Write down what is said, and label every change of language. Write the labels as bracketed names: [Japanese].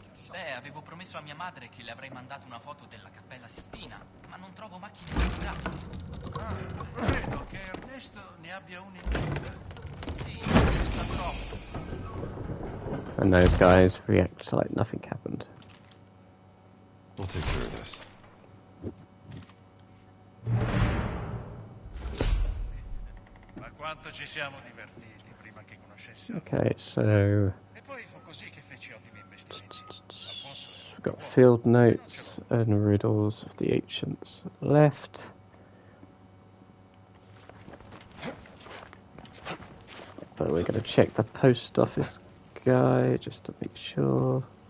[Italian] Beh, avevo promesso a mia madre che le avrei mandato una foto della Cappella Sistina, ma non trovo macchine fotografiche. Credo che Ernesto ne abbia una in mente. Sì, costa troppo. [English] And those guys react like nothing happened. I'll take care of this. [Italian] Ma quanto ci siamo divertiti prima che conoscessi. [English] Okay, so [Italian] E poi fu così che feci ottimi investimenti. Alfonso [English] we've got field notes and riddles of the ancients left. But we're going to check the post office guy just to make sure.